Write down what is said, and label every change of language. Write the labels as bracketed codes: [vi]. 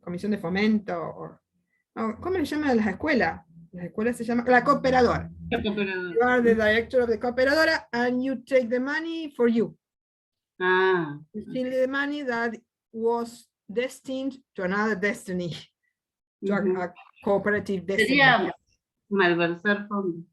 [es] Comisión de fomento, ¿cómo le llaman a las escuelas? La escuela se llama la cooperadora. [en] You are the director of the cooperadora and you take the money for you. You steal the money that was destined to another destiny, to a cooperative destiny. [es] Sería malversar fondos.